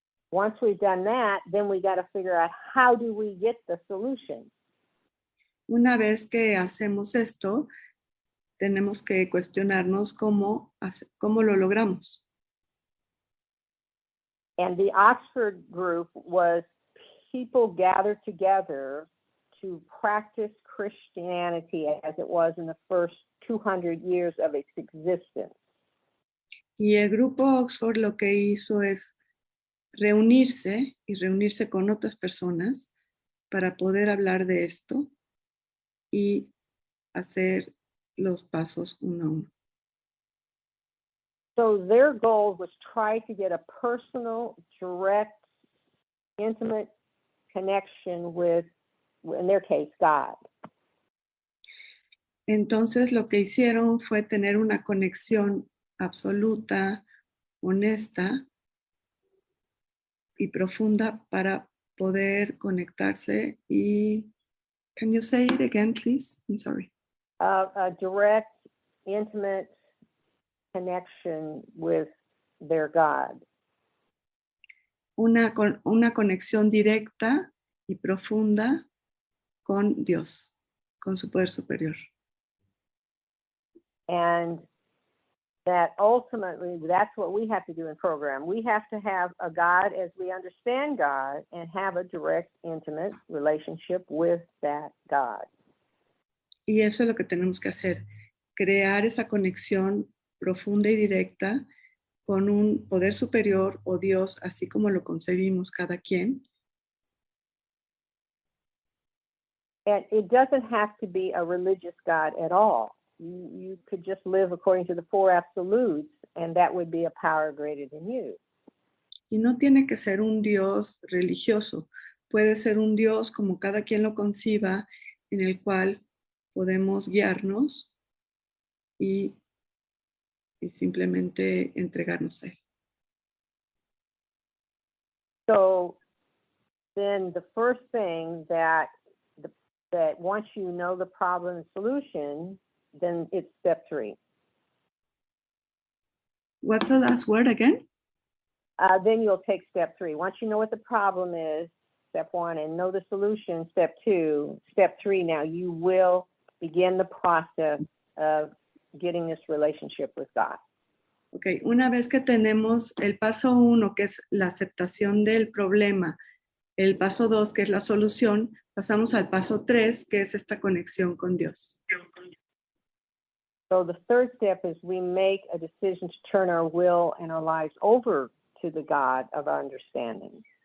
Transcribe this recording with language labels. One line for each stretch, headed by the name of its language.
English: Once we've done that, then we got to figure out how do we get the solution.
Spanish: Una vez que hacemos esto, tenemos que cuestionarnos cómo lo logramos.
English: And the Oxford group was people gathered together to practice Christianity as it was in the first 200 years of its existence.
Spanish: Y el grupo Oxford lo que hizo es reunirse con otras personas para poder hablar de esto y hacer los pasos uno a uno.
English: So their goal was try to get a personal, direct, intimate connection with, in their case, God.
Spanish: Entonces lo que hicieron fue tener una conexión absoluta, honesta y profunda para poder conectarse y
English: can you say it again, please? I'm sorry. A direct, intimate connection with their God.
Spanish: Una conexión directa y profunda con Dios, con su poder superior.
English: And that ultimately, that's what we have to do in program. We have to have a God as we understand God and have a direct, intimate relationship with that God.
Spanish: Y eso es lo que tenemos que hacer, crear esa conexión profunda y directa con un poder superior o Dios, así como lo concebimos cada quien.
English: And it doesn't have to be a religious God at all. You could just live according to the 4 absolutes, and that would be a power greater than you.
Spanish: Y no tiene que ser un Dios religioso, puede ser un Dios como cada quien lo conciba, en el cual podemos guiarnos y simplemente entregarnos a él.
English: So then the first thing that once you know the problem and solution, then it's step 3. What's the last word again? Then you'll take step 3. Once you know what the problem is, step 1, and know the solution, step 2. Step 3, now you will begin the process of getting this relationship with God.
Spanish: Ok, una vez que tenemos el paso 1, que es la aceptación del problema, el paso 2, que es la solución, pasamos al paso 3, que es esta conexión con Dios.
English: So the third step is we make a decision to turn our will and our lives over to the God of our understanding.